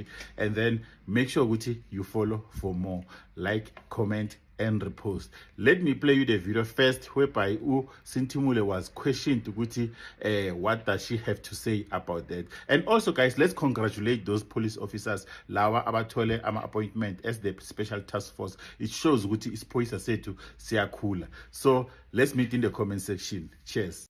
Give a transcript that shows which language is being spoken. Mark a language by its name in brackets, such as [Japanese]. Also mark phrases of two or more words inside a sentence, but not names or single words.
[English] And then make sure you follow for more. Like, comment, and repost. Let me play you the video first whereby Sintimule was questioned what does she have to say about that. And also, guys, let's congratulate those police officers [Zulu] lawa abathole ama [English] appointment as the special task force. It shows [Zulu] ukuthi isiphoyisa sethu siyakhula. [English] So let's meet in the comment section. Cheers.